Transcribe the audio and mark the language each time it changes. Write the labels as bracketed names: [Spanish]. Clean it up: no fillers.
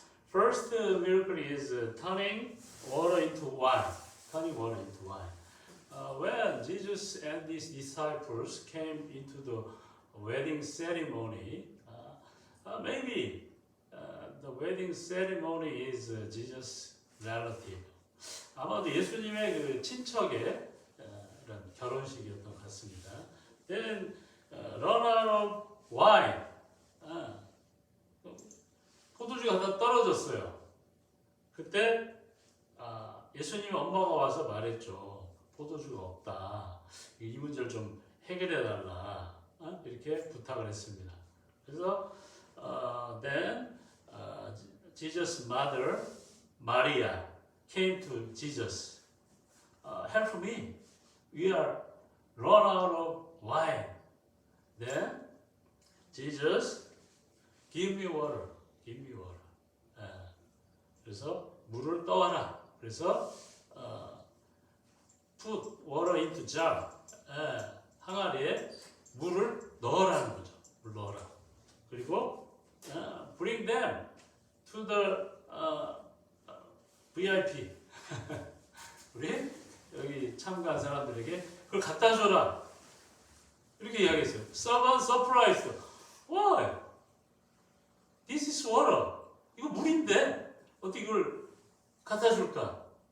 [English] First miracle is turning water into wine, turning water into wine. When Jesus and his disciples came into the wedding ceremony, maybe the wedding ceremony is Jesus' relative. [Korean] 아마도 예수님의 그 친척의 이런 결혼식이었던 것 같습니다. [English] Then run out of wine. [Korean] 포도주가 다 떨어졌어요. 그때 예수님 엄마가 와서 말했죠. 포도주가 없다. 이 문제를 좀 해결해 달라. 이렇게 부탁을 했습니다. 그래서 [English] then Jesus' mother Maria came to Jesus. Help me. We are run out of wine. Then Jesus, give me water. Give me water. [Korean] 그래서 물을 떠와라. 그래서 [English] put water into jar. [Korean] 항아리에 물을 넣으라는 거죠. 물 넣어라. 그리고 [English] bring them to the VIP. [Korean] 우리 여기 참가한 사람들에게 그걸 갖다 줘라. 이렇게 이야기했어요. [English] Someone surprised. Why? This is water. [Korean] 이거 물인데 어떻게 이걸 갖다 줄까?